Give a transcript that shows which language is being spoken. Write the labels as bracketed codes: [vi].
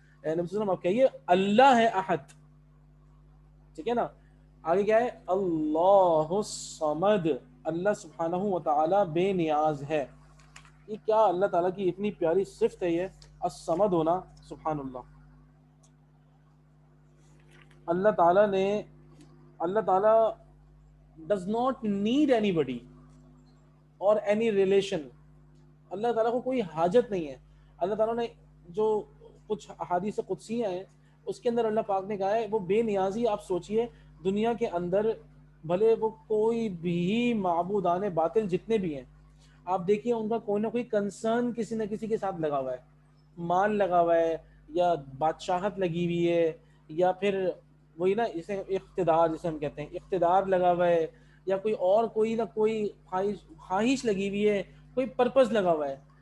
[ur] اے نبی صلی اللہ علیہ وسلم آپ کہیے اللہ ہے احد. ٹھیک ہے نا, آگے کیا ہے, اللہ الصمد, اللہ سبحانہ و تعالی بے نیاز ہے. یہ کیا اللہ تعالیٰ کی اتنی پیاری صفت ہے یہ الصمد ہونا, سبحان اللہ. [en] اللہ تعالیٰ does not need anybody or any relation. [ur] اللہ تعالیٰ کو کوئی حاجت نہیں ہے. اللہ تعالیٰ نے جو کچھ احادیث قدسیہ ہیں اس کے اندر اللہ پاک نے کہا ہے وہ بے نیازی. آپ سوچئے دنیا کے اندر بھلے وہ کوئی بھی معبودان باطل جتنے بھی ہیں, آپ دیکھیے ان کا کوئی نہ کوئی کنسرن کسی نہ کسی کے ساتھ لگا ہوا ہے, مال لگا ہوا ہے, یا بادشاہت لگی ہوئی ہے, یا پھر وہی نا جسے اقتدار, جسے ہم کہتے ہیں اقتدار لگا ہوا ہے, یا کوئی نہ کوئی خواہش لگی ہوئی ہے, کوئی پرپس لگا ہوا ہے.